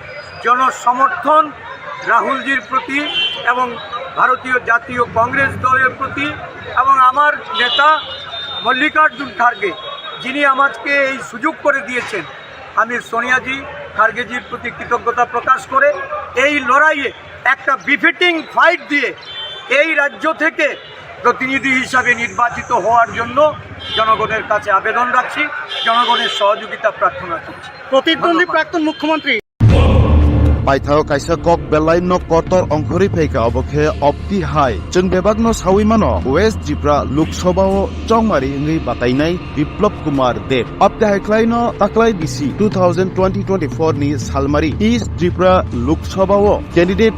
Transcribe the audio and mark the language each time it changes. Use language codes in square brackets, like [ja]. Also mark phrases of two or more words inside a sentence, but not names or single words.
[bn] জনসমর্থন রাহুলজির প্রতি এবং ভারতীয় জাতীয় কংগ্রেস দলের প্রতি এবং আমার নেতা মল্লিকার্জুন খার্গে, যিনি আমাকে এই সুযোগ করে দিয়েছেন, আমি সোনিয়াজি খার্গেজির প্রতি কৃতজ্ঞতা প্রকাশ করে এই লড়াইয়ে একটা [en] befitting fight [bn] দিয়ে এই রাজ্য থেকে প্রতিনিধি হিসাবে নির্বাচিত হওয়ার জন্য জনগণের কাছে আবেদন রাখছি, জনগণের সহযোগিতা প্রার্থনা করছি। প্রতিদ্বন্দ্বী প্রাক্তন মুখ্যমন্ত্রী [trp] Paithao kaisa kok belai no kotor ongkhori pheika obokhe opti hai chung bebak no sawi mano West Tripura Lok Sabha o chongmari ngai batainai Biplop Kumar Deb opti hai klai no taklai bisi 2024 ni salmari East Tripura Lok Sabha o candidate